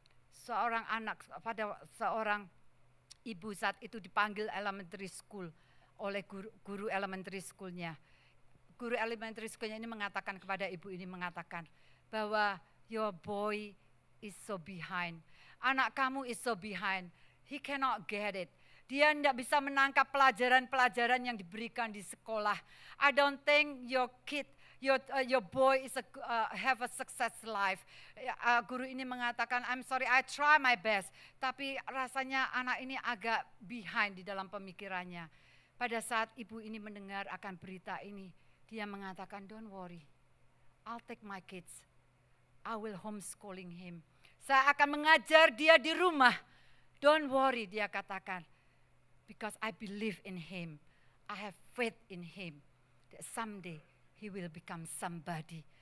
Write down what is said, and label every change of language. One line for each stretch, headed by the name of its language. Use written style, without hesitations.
Indonesian: Seorang anak pada seorang ibu saat itu dipanggil elementary school oleh guru elementary schoolnya. Guru elementary schoolnya ini mengatakan kepada ibu ini mengatakan bahwa
English: your boy is so behind.
Indonesian: Anak kamu
English: is so behind. He cannot get it.
Indonesian: Dia tidak bisa menangkap pelajaran-pelajaran yang diberikan di sekolah.
English: I don't think your kid, your boy is have a success life.
Indonesian: Guru ini mengatakan,
English: I'm sorry, I try my best.
Indonesian: Tapi rasanya anak ini agak behind di dalam pemikirannya. Pada saat ibu ini mendengar akan berita ini, dia mengatakan,
English: don't worry, I'll take my kids. I will homeschooling him.
Indonesian: Saya akan mengajar dia di rumah.
English: Don't worry,
Indonesian: dia katakan.
English: Because I believe in him. I have faith in him. That someday he will become somebody.